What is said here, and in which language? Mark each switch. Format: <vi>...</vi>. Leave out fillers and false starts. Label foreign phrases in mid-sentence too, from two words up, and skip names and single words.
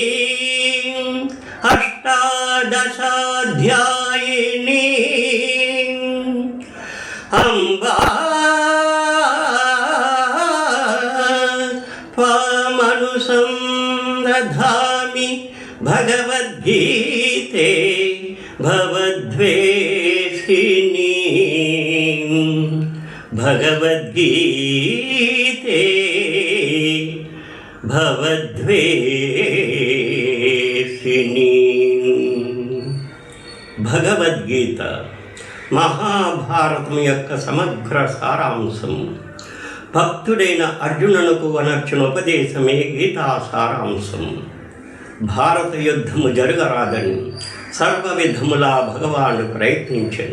<sa>अष्टादशाध्यायिनी अम्बा त्वामनुसं दधामि भगवद्गीते भवद्वेषिणी भगवद्गीते भवद्वेषिणी।</sa> <te>భగవద్గీత మహాభారతం యొక్క సమగ్ర సారాంశం. భక్తుడైన అర్జునునకు అనర్చున ఉపదేశమే గీతా సారాంశం. భారత యుద్ధము జరగరాదని సర్వ విధములా భగవానుడు ప్రయత్నించెను.</te>